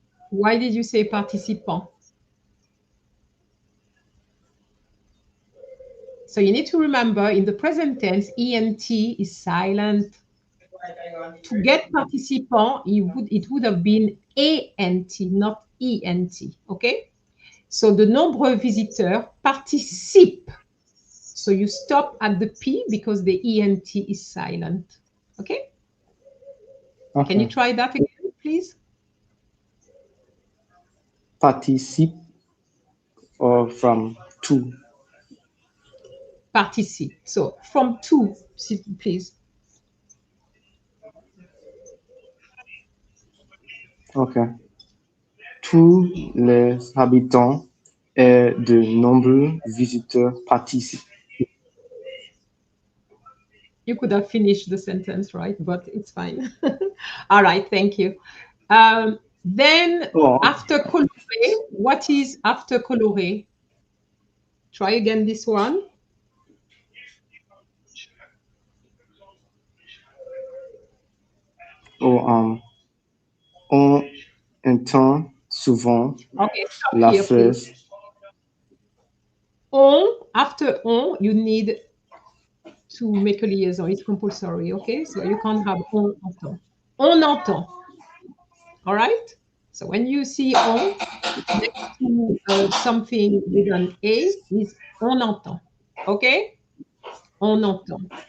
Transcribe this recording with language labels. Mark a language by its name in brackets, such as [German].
[English] Why did you say participant? So you need to remember in the present tense, ENT is silent. To get participant, it would have been ANT, not ENT. Okay? So the [French] nombreux visiteurs participe. [English] So you stop at the P because the ENT is silent. Okay? Can you try that again, please? Participe or from to? Participe. So from to, please. Okay. [French] Tous les habitants et de nombreux visiteurs participent. [English] You could have finished the sentence, right? But it's fine. All right, thank you. Then after coloré, what is after coloré? Try again this one. [French] On entend souvent la phrase. [English] After on, you need to make a liaison. It's compulsory, okay? So you can't have [French] on entend. On entend. [English] All right? So when you see on next to something with an A, is [French] on entend. [English] Okay? [French] On entend.